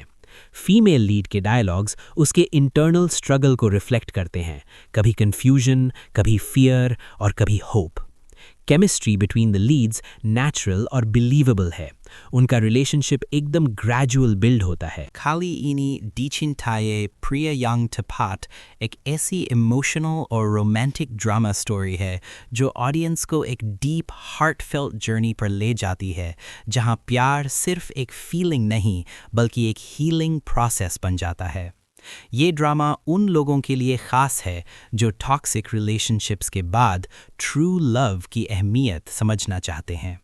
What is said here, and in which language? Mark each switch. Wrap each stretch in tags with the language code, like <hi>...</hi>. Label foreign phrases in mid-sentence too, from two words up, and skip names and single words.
<en>female lead</en> <hi>के डायलॉग्स उसके</hi> <en>internal struggle</en> <hi>को रिफ्लेक्ट करते हैं, कभी कंफ्यूजन, कभी फियर और कभी होप।</hi> <en>chemistry between the leads natural और believable है।</en> <hi>उनका रिलेशनशिप एकदम</hi> <en>gradual build</en> <hi>होता है।</hi> <id>Kali ini dicintai pria yang tepat</id> <hi>एक ऐसी इमोशनल और</hi> <en>romantic drama story</en> <hi>है जो ऑडियंस को एक</hi> <en>deep heartfelt journey</en> <hi>पर ले जाती है, जहां प्यार सिर्फ एक फीलिंग नहीं बल्कि एक</hi> <en>healing process</en> <hi>बन जाता है। ये ड्रामा उन लोगों के लिए ख़ास है जो</hi> <en>toxic relationships</en> <hi>के बाद</hi> <en>true love</en> <hi>की अहमियत समझना चाहते हैं।</hi>